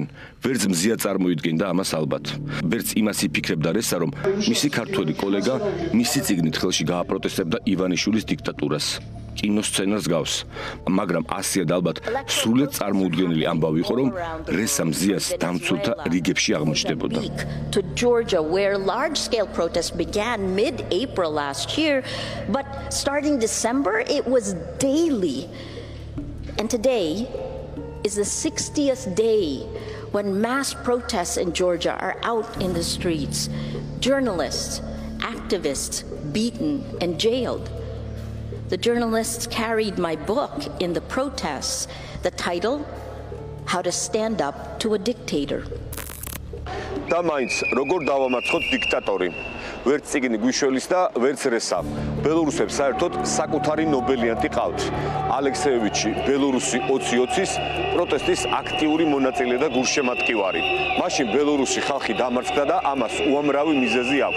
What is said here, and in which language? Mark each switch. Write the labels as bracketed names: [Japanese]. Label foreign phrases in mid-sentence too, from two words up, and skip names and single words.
[Georgian] ვერც მზია წარმოიდგენდა ამას ალბათ. ვერც იმას იფიქრებდა რესა, რომ მისი ქართველი კოლეგა მისი წიგნით ხელში გააპროტესტებდა ივანიშვილის დიქტატურას. კინოსცენარს გავს, მაგრამ ასია და ალბათ სრულად წარმოუდგენელი ამბავი იყო, რომ რესა მზიას დამცველთა რიგებში აღმოჩნდებოდა. [English] To Georgia, where large-scale protests began mid-April last year, but starting December, it was daily. And today is the 60th day when mass protests in Georgia are out in the streets. Journalists, activists beaten and jailed. The journalists carried my book in the protests, the title, How to Stand Up to a Dictator. [Georgian] და მაინც როგორ დავამარცხოთ დიქტატორი. ვერც წიგნი გვიშველის და ვერც რესა. ბელორუსებს საერთოდ საკუთარი ნობელიანტი ყავთ. ალექსეევიჩი, ბელორუსი 2020-ის პროტესტის აქტიური მონაწილე და გულშემატკივარი. მაშინ ბელორუსი ხალხი დამარცხდა და ამას უამრავი მიზეზი აქვს.